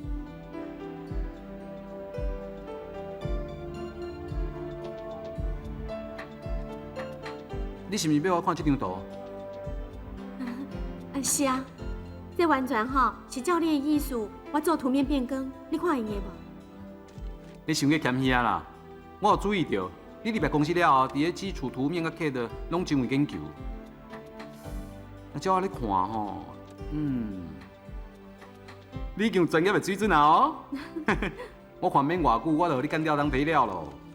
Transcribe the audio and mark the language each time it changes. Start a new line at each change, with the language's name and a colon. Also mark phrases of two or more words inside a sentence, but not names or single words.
Min Nan Chinese: 你是毋是要我看这张图？是啊，这完全吼是照你的意思，我做图面变更，你看会用无？你想去欠遐啦？我有注意到，你入来公司了后，伫咧基础图面甲 CAD 拢真有研究。那照我咧看吼，你已经有专业的水准啊哦。我看免偌久，我就互你干掉当肥料咯。